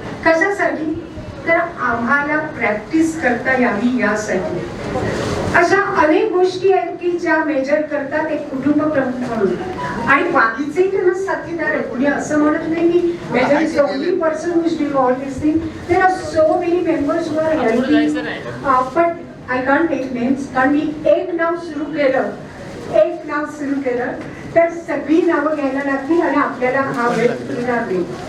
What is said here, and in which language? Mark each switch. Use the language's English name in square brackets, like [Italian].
[Marathi] कशासाठी तर आम्हाला प्रॅक्टिस करता यावी यासाठी. अशा अनेक गोष्टी आहेत की ज्या मेजर करतात एक कुटुंब प्रमुख म्हणून. आणि बाकीचे त्यांना साथीदार आहे. कुणी असं म्हणत नाही की [English] Major is the only person who is doing all this thing. There are so many members who are helping. But I can't take names. [Marathi] कारण मी एक नाव सुरू केलं तर सगळी नावं घ्यायला लागतील आणि आपल्याला हा वेळ मिळणार नाही.